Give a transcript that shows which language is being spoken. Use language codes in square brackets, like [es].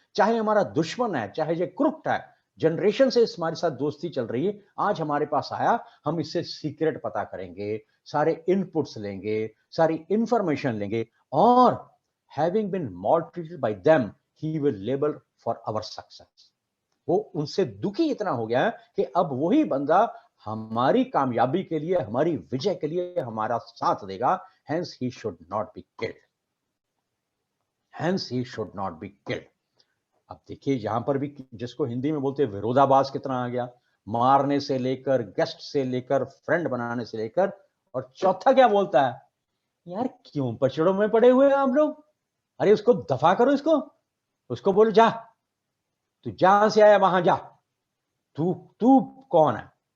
[hi] चाहे हमारा दुश्मन है, चाहे ये क्रुप्ट है, जनरेशन से हमारे साथ दोस्ती चल रही है, आज हमारे पास आया, हम इससे सीक्रेट पता करेंगे, सारे इनपुट्स लेंगे, सारी इंफॉर्मेशन लेंगे, और [en] Having been maltreated by them he will labor for our success। [hi] वो उनसे दुखी इतना हो गया है कि अब वही बंदा हमारी कामयाबी के लिए, हमारी विजय के लिए हमारा साथ देगा। [en] hence he should not be killed, hence he should not be killed। [hi] अब देखिए यहां पर भी जिसको हिंदी में बोलते हैं विरोधाभास कितना आ गया, मारने से लेकर, गेस्ट से लेकर, फ्रेंड बनाने से लेकर। और चौथा क्या बोलता है, यार क्यों पचड़ों में पड़े हुए हैं आप लोग, अरे उसको दफा करो, उसको बोलो जा, तू जहां से आया वहां जा, तू कौन है?